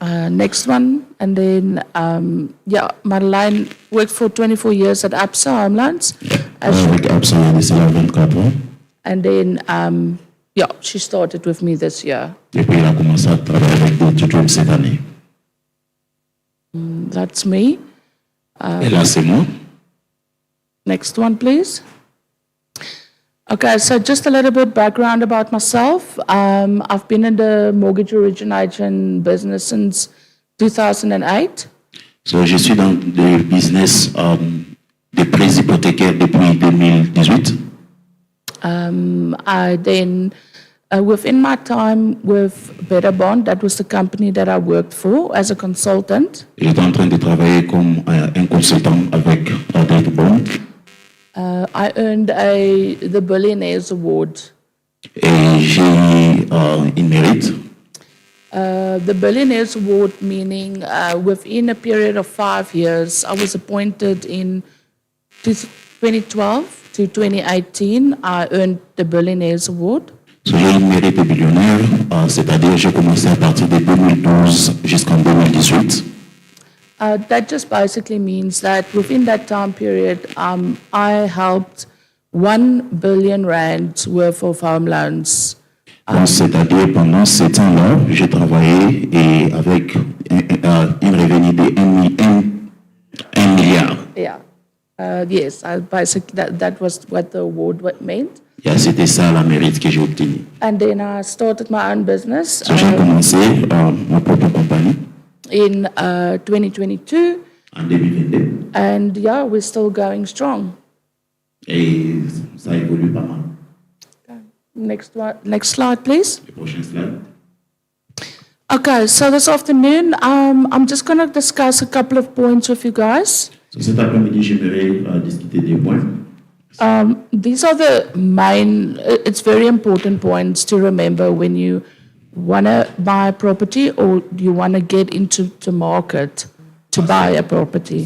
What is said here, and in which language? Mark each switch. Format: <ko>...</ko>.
<en>Next one, and then, Madeleine worked for 24 years at Absa Home Loans.</en> <fr>Avec ABSA, il y a de cela 24 ans.</fr> <en>And then, she started with me this year.</en> <fr>Et puis, elle a commencé à travailler avec Day to Dream cette année.</fr> <en>That's me.</en> <fr>Et là, c'est moi.</fr> <en>Next one, please. Okay, so just a little bit background about myself. I've been in the mortgage origination business since 2008.</en> <fr>So, je suis dans le business des prêts hypothécaires depuis 2018.</fr> <en>I then, within my time with Better Bond, that was the company that I worked for as a consultant.</en> <fr>J'étais en train de travailler comme un consultant avec Day to Bond.</fr> <en>I earned the Billionaires Award.</en> <fr>Et j'ai eu une mérite.</fr> <en>The Billionaires Award meaning within a period of 5 years, I was appointed in 2012 to 2018, I earned the Billionaires Award.</en> <fr>So, j'ai une mérite de billionnaire, c'est-à-dire j'ai commencé à partir de 2012 jusqu'en 2018.</fr> <en>That just basically means that within that time period, I helped 1 billion rands worth of home loans.</en> <fr>C'est-à-dire pendant 7 ans-là, j'ai travaillé et avec une revenu de 1 milliard.</fr> <en>Yeah. Yes, basically that was what the award meant.</en> <fr>Yeah, c'était ça la mérite que j'ai obtenu.</fr> <en>And then I started my own business.</en> <fr>So, j'ai commencé ma propre compagnie</fr> <en>in 2022.</en> <fr>en 2022.</fr> <en>And we're still going strong.</en> <fr>Et ça évolue pas mal.</fr> <en>Next slide, please.</en> <fr>Le prochain slide.</fr> <en>Okay, so this afternoon, I'm just going to discuss a couple of points with you guys.</en> <fr>So, cet après-midi, j'aimerais discuter des points.</fr> <en>These are the main, it's very important points to remember when you want to buy a property or you want to get into the market to buy a property.</en>